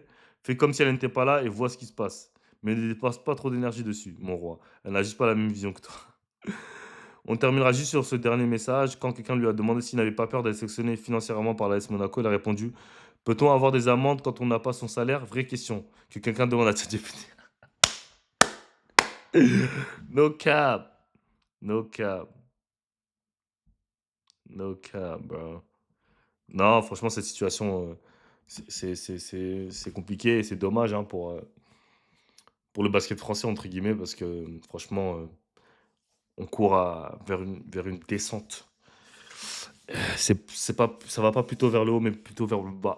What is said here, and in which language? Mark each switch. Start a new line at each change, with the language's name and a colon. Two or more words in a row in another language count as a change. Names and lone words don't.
French: Fais comme si elle n'était pas là et vois ce qui se passe. Mais ne dépasse pas trop d'énergie dessus, mon roi. Elle n'a juste pas la même vision que toi. On terminera juste sur ce dernier message. Quand quelqu'un lui a demandé s'il n'avait pas peur d'être sélectionné financièrement par l'AS Monaco, il a répondu: peut-on avoir des amendes quand on n'a pas son salaire? Vraie question. Que quelqu'un demande à ChatGPT.
English: No cap. No cap. No cap, bro.
French: Non, franchement, cette situation, c'est compliqué et c'est dommage, hein, pour le basket français, entre guillemets, parce que franchement, on court vers une descente. C'est pas, ça va pas plutôt vers le haut, mais plutôt vers le bas.